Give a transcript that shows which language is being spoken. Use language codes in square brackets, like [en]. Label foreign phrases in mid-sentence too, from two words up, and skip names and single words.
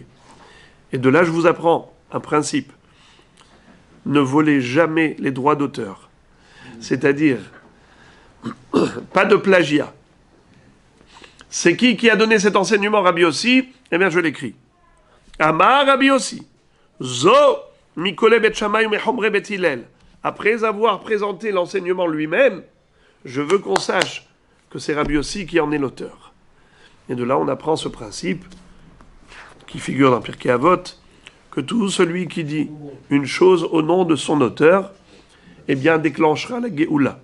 [fr] Et de là, je vous apprends un principe. Ne volez jamais les droits d'auteur. C'est-à-dire, pas de plagiat. C'est qui a donné cet enseignement, Rabbi Yossi? Eh bien, je l'écris. [he] אמר רבי יוסי. זו מקולי בית שמאי מחומרי בית הלל. [fr] Après avoir présenté l'enseignement lui-même, je veux qu'on sache que c'est Rabbi Yossi qui en est l'auteur. Et de là, on apprend ce principe qui figure dans Pirkei Avot, que tout celui qui dit une chose au nom de son auteur, eh bien, déclenchera la Géoula.